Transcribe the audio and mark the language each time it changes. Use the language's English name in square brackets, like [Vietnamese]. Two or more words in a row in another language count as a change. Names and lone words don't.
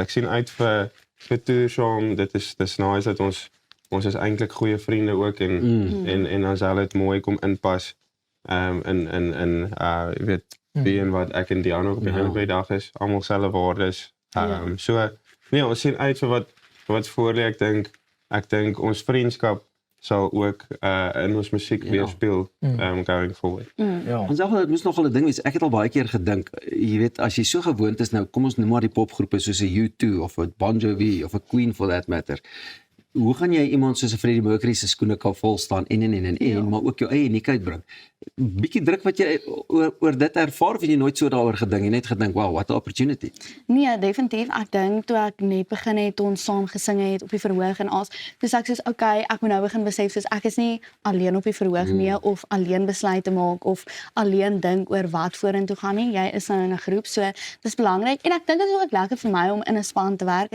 [Afrikaans] Ek sien uit vir toer, dis nice dat ons is eintlik goeie vriende ook en dan sal dit mooi kom inpas. Jy weet wie en wat ek en Dian ook op die einde van die dag is, almal selfe waardes. So nee, ons sien uit vir wat voor lê. Ek dink ons vriendskap sal ook in ons musiek weerspieël [English] going forward. [Afrikaans] Ons sê dit moes nogal 'n ding wees. Ek het al baie keer gedink, jy weet, as jy so gewoond is nou, kom ons noem maar die popgroepe soos 'n U2 of 'n Bon Jovi of 'n Queen [English] for that matter. [Afrikaans] Hoe gaan jy iemand soos 'n Freddie Mercury se skoene kan vol staan en maar ook jou eie uniekheid bring? Bietjie druk wat jy oor dit ervaar of jy nooit so daaroor gedink en net gedink, [English] wow, what an opportunity. [Afrikaans] Nee, definitief. Ek dink toe ek net begin het ons saam gesing het op die verhoog en dis ek soos okay, ek moet nou begin besef soos ek is nie alleen op die verhoog nie of alleen besluite maak of alleen dink oor wat vorentoe gaan nie. Jy is nou in 'n groep, so dis belangrik en ek dink dit is ook lekker vir my om in 'n span te werk.